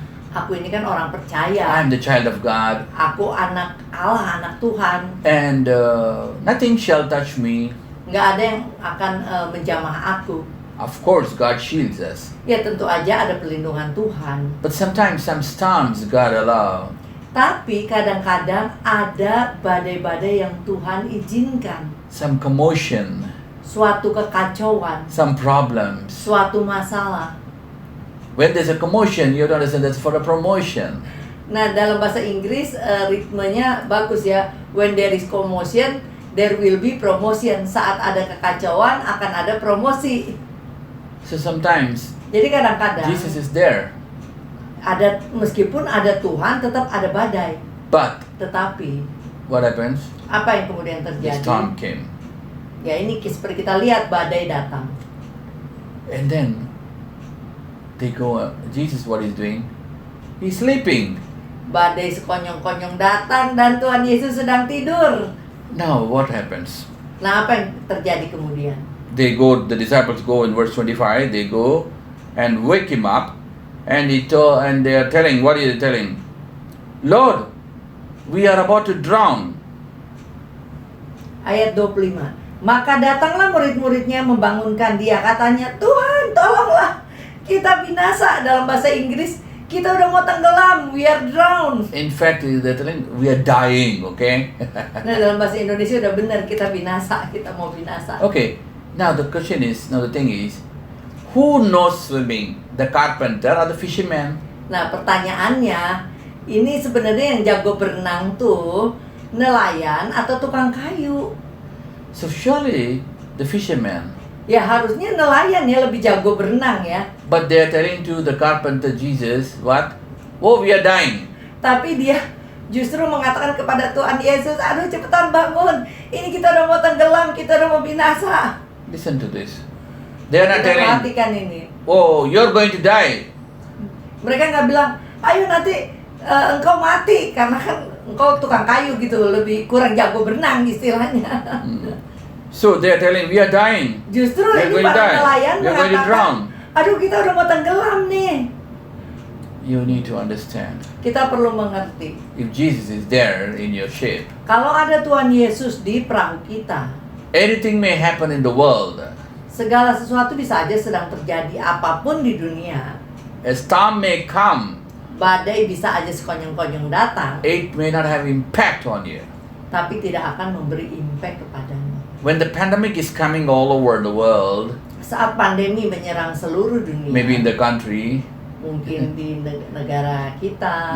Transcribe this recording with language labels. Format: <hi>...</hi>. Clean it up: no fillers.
<id>aku ini kan orang percaya,</id> <en>I'm the child of God.</en> <id>aku anak Allah, anak Tuhan,</id> <en>And nothing shall touch me.</en> <id>nggak ada yang akan menjamah aku.</id> <en>Of course, God shields us.</en> <id>Ya tentu aja ada perlindungan Tuhan.</id> <en>But sometimes some storms God allow.</en> <id>Tapi kadang-kadang ada badai-badai yang Tuhan izinkan.</id> <en>Some commotion,</en> <id>Suatu kekacauan,</id> <en>some problems.</en> <id>suatu masalah.</id> <en>When there's a commotion, you have to understand that's for a promotion.</en> <id>Nah dalam bahasa Inggris ritmenya bagus ya.</id> <en>When there is commotion, there will be promotion.</en> <id>Saat ada kekacauan akan ada promosi.</id> <en>So sometimes</en> <id>Jadi kadang-kadang</id> <en>Jesus is there,</en> <id>ada, meskipun ada Tuhan tetap ada badai.</id> <en>but</en> <id>Tetapi</id> <en>what happens?</en> <id>apa yang kemudian</id> <en>The</en> <id>terjadi?</id> <en>storm came.</en> <id>Ya ini seperti kita lihat badai datang.</id> <en>And then they go, Jesus, what he's doing? He's sleeping.</en> <id>Badai sekonyong-konyong datang dan Tuhan Yesus sedang tidur.</id> <en>Now what happens?</en> <id>Nah, apa yang terjadi kemudian?</id> <en>The disciples go in verse 25, they go and wake him up, and they are telling, what is he telling? Lord, we are about to drown.</en> <id>Ayat 25. Maka datanglah murid-muridnya membangunkan dia, katanya, Tuhan tolonglah, kita binasa. Dalam bahasa Inggris, kita udah mau tenggelam,</id> <en>we are drowned. In fact, they're telling, we are dying, okay?</en> <id>Nah, dalam bahasa Indonesia udah benar, kita binasa, kita mau binasa.</id> <en>Okay, now the thing is, who knows swimming? The carpenter or the fisherman?</en> <id>Nah, pertanyaannya, ini sebenarnya yang jago berenang tuh nelayan atau tukang kayu?</id> <en>So surely the fisherman.</en> <id>Ya harusnya nelayan ya, lebih jago berenang ya.</id> <en>But they are telling to the carpenter Jesus, what? Oh, we are dying.</en> <id>Tapi dia justru mengatakan kepada Tuhan Yesus, aduh cepetan bangun, ini kita udah mau tenggelam, kita udah mau binasa.</id> <en>Listen to this. They are not</en> <id>Kita</id> <en>telling,</en> <id>perhatikan ini.</id> <en>oh, you're going to die.</en> <id>Mereka nggak bilang, ayo nanti engkau mati, karena kan engkau tukang kayu gitu, lebih kurang jago berenang istilahnya.</id> <en>So they are telling, we are dying.</en> <id>Justru</id> <en>We are</en> <id>ini</id> <en>going to</en> <id>para</id> <en>die.</en> <id>nelayan</id> <en>We are going to drown.</en> <id>mengatakan, aduh kita udah mau tenggelam nih.</id> <en>You need to understand.</en> <id>Kita perlu mengerti,</id> <en>If Jesus is there in your ship,</en> <id>kalau ada Tuhan Yesus di perahu kita,</id> <en>anything may happen in the world.</en> <id>segala sesuatu bisa aja sedang terjadi, apapun di dunia.</id> <en>A storm may come.</en> <id>Badai bisa aja sekonyong-konyong datang,</id> <en>It may not have impact on you.</en> <id>tapi tidak akan memberi impact kepadamu.</id> <en>When the pandemic is coming all over the world,</en> <id>Saat pandemi menyerang seluruh dunia,</id> <en>maybe in the country,</en> <id>mungkin di negara kita,</id>